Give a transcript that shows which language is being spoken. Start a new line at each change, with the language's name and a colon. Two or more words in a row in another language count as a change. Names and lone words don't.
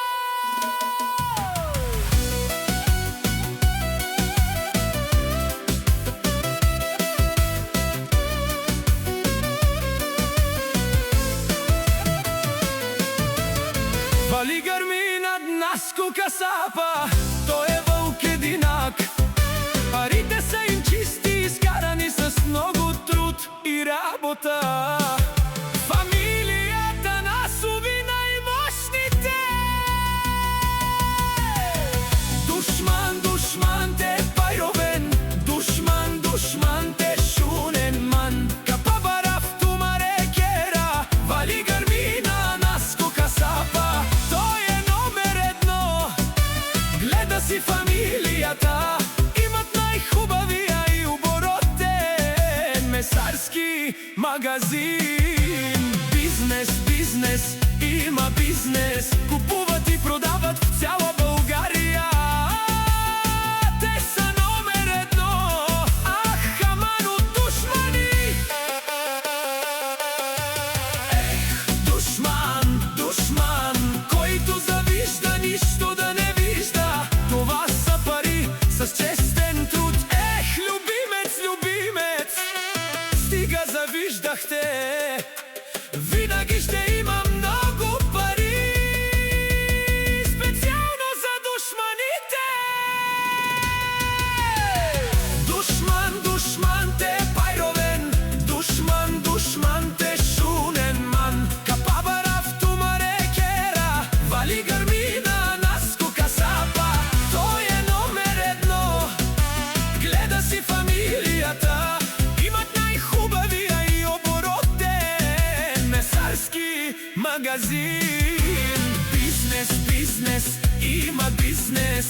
Bulgarian: Вали гърми над Наско Касапа, той е вълк единак. Парите са им чисти, изкарани с много труд и работа. Фамилията Насови най-мощните.
Romany: Душман, душман те пайровен, душман, душман те шунен ман. Капабарав тумаре кера,
Bulgarian: вали гърми на Наско Касапа. Той е номер едно, гледа си фамилията. Имат най-хубавия и оборотен месарски магазин. Бизнес, бизнес, има бизнес. Купуват и продават в цяла България. Те са номер едно. Ах, аман от душмани. Душман, душман, който завижда нищо да не вижда. Това са пари с честен труд. Любимец, любимец, стига завиждахте. Винаги ще има много пари, специално за душманите.
Romany: Душман, душман те пайровен, душман, душман те шунен ман. Капабарав тумаре кера,
Bulgarian: вали гърми на Наско Касапа. Той е номер едно, гледа си фамилията. Имат най-хубавия и оборотен месарски магазин. Бизнес, бизнес, има бизнес.